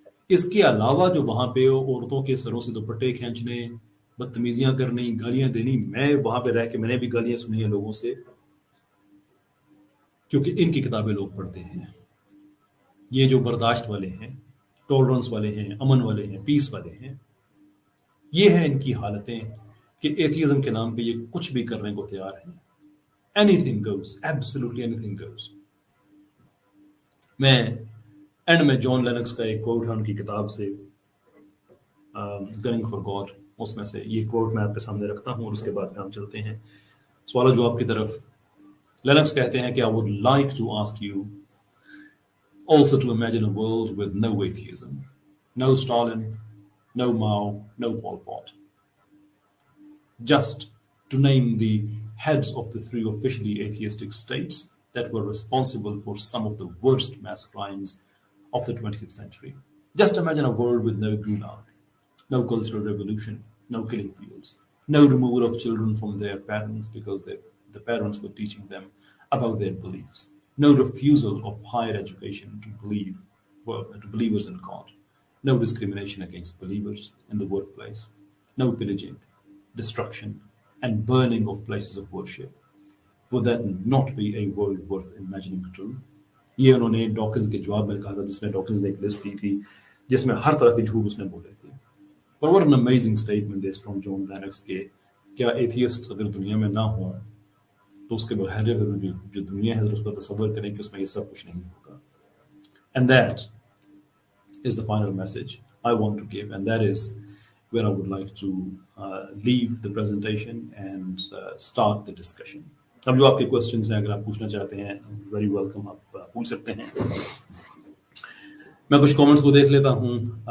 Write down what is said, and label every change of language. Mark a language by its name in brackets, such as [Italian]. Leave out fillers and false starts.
[Urdu] اس کے علاوہ جو وہاں پہ عورتوں کے سروں سے دوپٹے کھینچنے، بدتمیزیاں کرنی، گالیاں دینی، میں وہاں پہ رہ کے میں نے بھی گالیاں سنی ہیں لوگوں سے، کیونکہ ان کی کتابیں لوگ پڑھتے ہیں. یہ جو برداشت والے ہیں، ٹالرنس والے ہیں، امن والے ہیں، پیس والے ہیں، یہ ہیں ان کی حالتیں کہ ایتھیزم کے نام پہ یہ کچھ بھی کرنے کو تیار ہیں. [English] anything goes, absolutely anything goes. [Urdu] میں اینڈ میں جان لینکس کا ایک کوٹ ہے ان کی کتاب سے، گننگ فار گاڈ، اس میں سے یہ کوٹ میں آپ کے سامنے رکھتا ہوں، اور اس کے بعد ہم چلتے ہیں سوال و جواب کی طرف. لینکس کہتے ہیں کہ [English] I would like to ask you also to imagine a world with no atheism, no Stalin, no Mao, no Pol Pot. Just to name the heads of the 3 officially atheistic states that were responsible for some of the worst mass crimes of the 20th century. Just imagine a world with no gulag, no cultural revolution, no killing fields, no removal of children from their parents because the parents were teaching them about their beliefs, no refusal of higher education to believers in God, no discrimination against believers in the workplace, no pillaging, destruction, and burning of places of worship. Would that not be a world worth imagining true? [Urdu] یہ انہوں نے Dawkins کے جواب میں کہا تھا، جس میں ڈاکنز نے ایک لسٹ دی تھی جس میں ہر طرح کے جھوٹ اس نے بولے تھے. [English] But what an amazing statement is from John Lennox [Urdu] کہ کیا ایتھیسٹ اگر دنیا میں نہ ہوں تو اس کے بغیر جو دنیا ہے اس کا تصور کریں کہ اس میں یہ سب کچھ نہیں ہوگا. [English] And that is the final message I want to give, and that is where I would like to leave the presentation and start the discussion. [Urdu] اب جو آپ کے questions ہیں اگر آپ پوچھنا چاہتے ہیں [English] very welcome، [Urdu] آپ پوچھ سکتے ہیں. میں کچھ comments کو دیکھ لیتا ہوں.